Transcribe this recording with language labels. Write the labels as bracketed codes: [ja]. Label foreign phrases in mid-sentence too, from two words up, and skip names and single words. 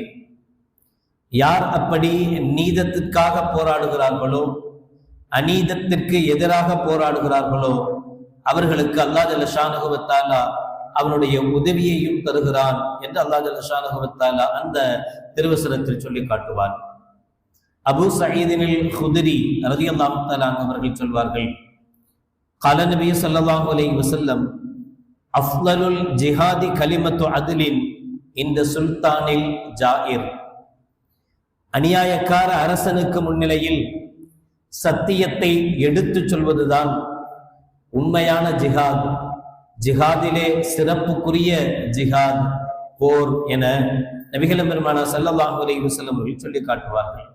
[ta] யார் அப்படி நீதத்திற்காக போராடுகிறார்களோ, அநீதத்திற்கு எதிராக போராடுகிறார்களோ, அவர்களுக்கு [ar] الله جل شأنه وتعالى [ta] அவனுடைய உதவியையும் தருகிறான் என்று [ar] الله جل شأنه وتعالى [ta] அந்த திருவசனத்தில் சொல்லி காட்டுவார். அபூ சயீதில் குத்ரி [ar] رضي الله تعالى [ta] அவர்கள் சொல்வார்கள்: [ar] قال النبي صلى الله عليه وسلم: أفضل الجهاد كلمة عدل عند سلطان جائر. [ta] அநியாயக்கார அரசனுக்கு முன்னிலையில் சத்தியத்தை எடுத்துச் சொல்வதுதான் உண்மையான ஜிஹாத். ஜிஹாதிலே சிறப்புக்குரிய ஜிஹாத் போர் என நபிகள் பெருமானார் [ar] صلى الله عليه وسلم [ta] சொல்லி காட்டுவார்கள்.